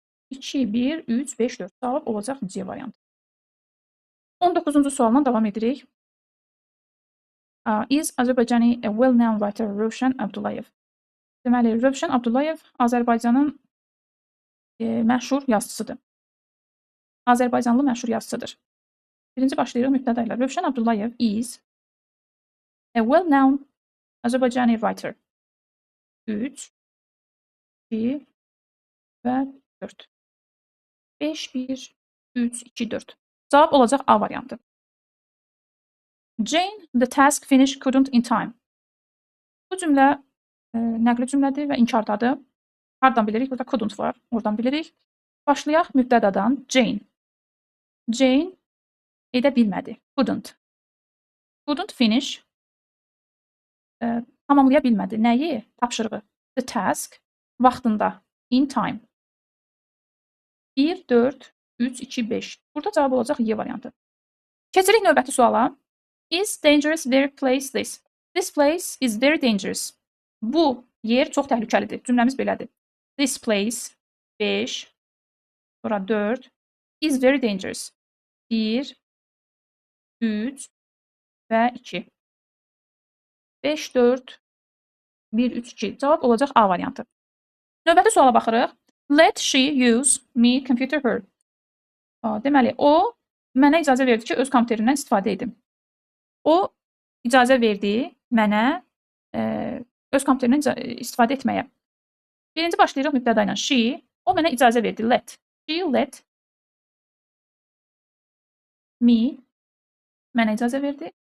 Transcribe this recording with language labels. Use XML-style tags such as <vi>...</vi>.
<az>2, 1, 3, 5, 4 cavab olacaq C variantı. 19-cu sualdan davam edirik.</az> <en>Is Azərbaycani a well-known writer</en> <az>Rövşən Abdullayev? Deməli, Rövşən Abdullayev Azərbaycanın məşhur yazıçısıdır. Azərbaycanlı məşhur yazıçıdır. Birinci başlayırıq mübtəda ilə.</az> <en>Rövşən Abdullayev is a well-known Azərbaycani writer.</en> <az>3, 2 və 4. 5, 1, 3, 2, 4. Cavab olacaq A variantı.</az> <en>Jane, the task finished couldn't in time.</en> <az>Bu cümlə nəqli cümlədir və inkardadır. Hardan bilirik? Burada couldn't var. Oradan bilirik. Başlayaq mübtədadan. Jane. Jane edə bilmədi.</az> <en>Couldn't. Couldn't finish.</en> <az>Tamamlaya bilmədi. Nəyi? Tapşırığı.</az> <en>The task.</en> <az>Vaxtında.</az> <en>In time.</en> <az>1, 4, 3, 2, 5. Burada cavab olacaq Y variantı. Keçirik növbəti suala.</az> <en>Is dangerous very place this? This place is very dangerous.</en> <az>Bu yer çox təhlükəlidir. Cümləmiz belədir.</az> <en>This place</en> <az>5, sonra 4</az> <en>is very dangerous.</en> <az>1, 3 və 2. 5, 4, 1, 3, 2. Cavab olacaq A variantı. Növbəti suala baxırıq.</az> <en>Let she use me computer her.</en> <az>Deməli, o mənə icazə verdi ki, öz kompüterindən istifadə edim. O icazə verdi mənə öz kompüterindən istifadə etməyə. Birinci başlayırıq mübtəda ilə. She, o mənə icazə verdi.</az> <en>Let. She let me,</en> <az>mənə icazə verdi.</az>